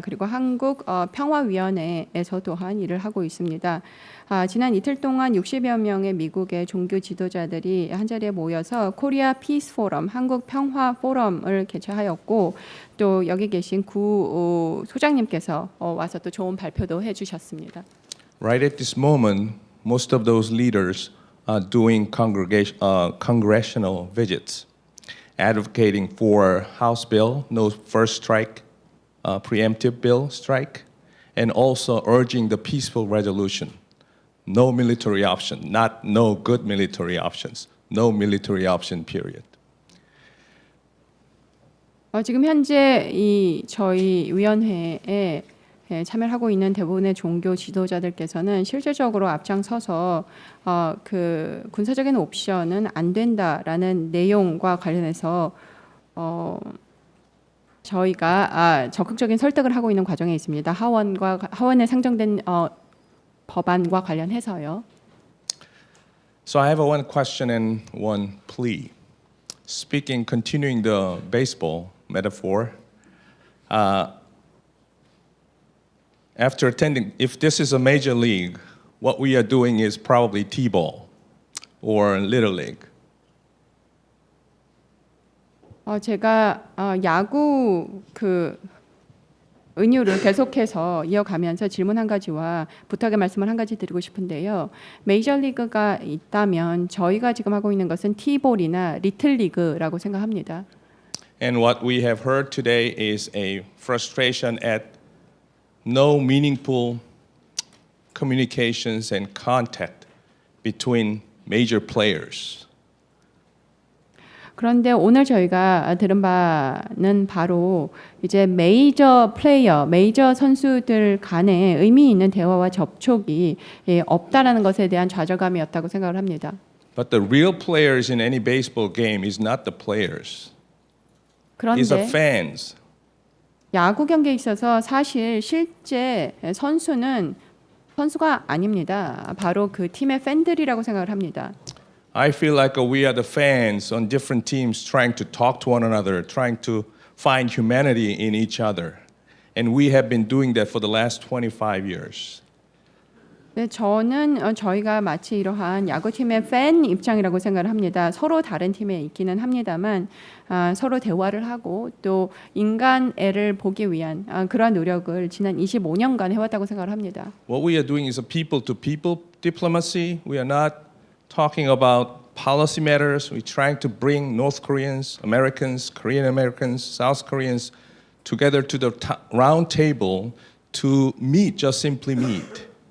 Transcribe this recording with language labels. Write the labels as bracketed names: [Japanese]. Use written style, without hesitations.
[Korean] 그리고 한국 평화위원회에서 또한 일을 하고 있습니다. 지난 이틀 동안 60여 명의 미국의 종교 지도자들이 한자리에 모여서 코리아 피스 포럼, 한국 평화 포럼을 개최하였고 또 여기 계신 구 소장님께서 와서 또 좋은 발표도 해주셨습니다. [English] Right at this moment, most of those leaders are doing congressional visits, advocating for House bill, no first strike, preemptive bill strike, and also urging the peaceful resolution. No military option, not no good military options, no military option period. [Korean] 지금 현재 저희 위원회에 참여를 하고 있는 대부분의 종교 지도자들께서는 실질적으로 앞장서서 그 군사적인 옵션은 안 된다라는 내용과 관련해서 저희가 적극적인 설득을 하고 있는 과정에 있습니다. 하원에 상정된 법안과 관련해서요. [English] So I have one question and one plea. Continuing the baseball metaphor, after attending, if this is a major league, what we are doing is probably T-ball or Little League. [Korean] 제가 야구 은유를 계속해서 이어가면서 질문 한 가지와 부탁의 말씀을 한 가지 드리고 싶은데요. 메이저리그가 있다면 저희가 지금 하고 있는 것은 T볼이나 리틀리그라고 생각합니다. [English] And what we have heard today is a frustration at no meaningful communications and contact between major players. [Korean] 그런데 오늘 저희가 들은 바는 바로 이제 메이저 플레이어, 메이저 선수들 간에 의미 있는 대화와 접촉이 없다라는 것에 대한 좌절감이었다고 생각을 합니다. [English] But the real players in any baseball game is not the players. These are [Korean] 그런데 [English] fans. [Korean] 야구 경기에 있어서 사실 실제 선수가 아닙니다. 바로 그 팀의 팬들이라고 생각을 합니다. [English] I feel like we are the fans on different teams trying to talk to one another, trying to find humanity in each other. And we have been doing that for the last 25 years. [Korean] 네, 저는 저희가 마치 이러한 야구팀의 팬 입장이라고 생각을 합니다. 서로 다른 팀에 있기는 합니다만 서로 대화를 하고 또 인간애를 보기 위한 그러한 노력을 지난 25년간 해왔다고 생각을 합니다. [English] What we are doing is a people-to-people diplomacy. We are not talking about policy matters. We're trying to bring North Koreans, Americans, Korean Americans, South Koreans together to the round table to meet, just simply meet.